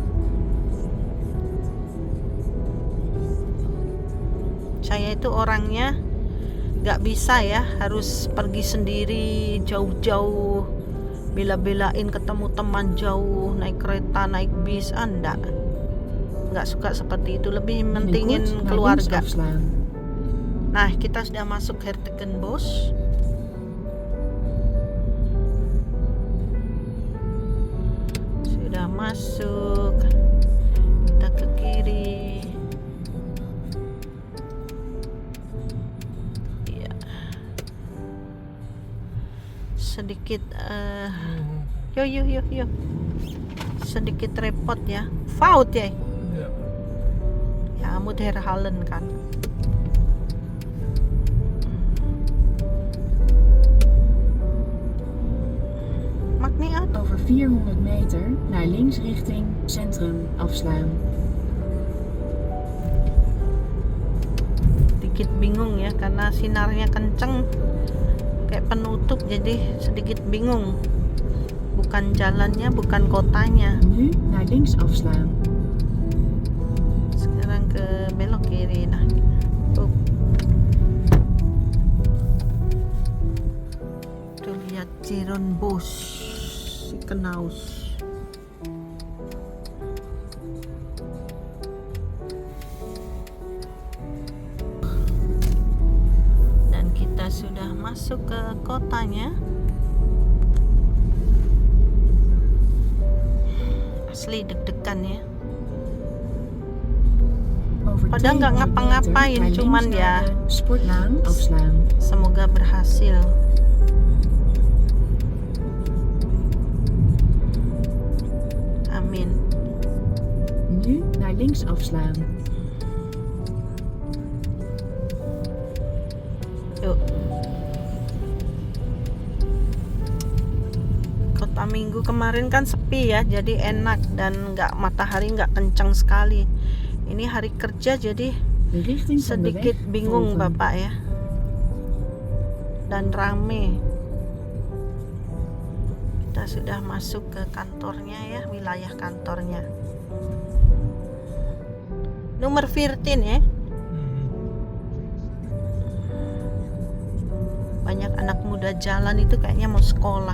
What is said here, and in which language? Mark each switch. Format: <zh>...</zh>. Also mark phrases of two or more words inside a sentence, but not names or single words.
<id>Saya itu orangnya nggak bisa ya, harus pergi sendiri jauh-jauh, bela-belain ketemu teman jauh, naik kereta, naik bis, nggak suka seperti itu. Lebih mentingin</id> <nl>Binnenkort naar links</nl> <id>keluarga.</id> <nl>afslaan.</nl> <id>Nah, kita sudah masuk Hertegenbosch. Sudah masuk. Kita ke kiri. Iya. Sedikit yuk. Sedikit repot ya. Fout ya.</id> <nl>Ja. Ja, moet herhalen kan. Maakt niet uit. Over 400 meter naar links richting centrum afslaan.</nl> <id>Sedikit bingung ya karena sinarnya kenceng kayak penutup, jadi sedikit bingung. Bukan jalannya, bukan kotanya.</id> <nl>Nu naar links afslaan.</nl> <id>Sekarang ke belok kiri. Nah, tuh lihat Zeerenbos, Ziekenhuis. Dan kita sudah masuk ke kotanya. Asli deg-degan ya.</id> <nl>Over</nl> <id>Padahal nggak</id> <nl>200</nl> <id>ngapa-ngapain,</id> <nl>meter naar</nl> <id>cuman</id> <nl>links</nl> <id>ya</id> <nl>naar de sportlaan afslaan.</nl> <id>Semoga berhasil. Amin.</id> <nl>Nu naar links afslaan.</nl> <id>Yuk. Kota Minggu kemarin kan sepi ya, jadi enak dan matahari nggak kencang sekali. Ini hari kerja jadi</id> <nl>De richting van de</nl> <id>sedikit</id> <nl>weg</nl> <id>bingung</id> <nl>volgen.</nl> <id>Bapak ya. Dan rame. Kita sudah masuk ke kantornya ya, wilayah kantornya. Nomor 14 ya. Banyak anak muda jalan itu kayaknya mau sekolah.</id>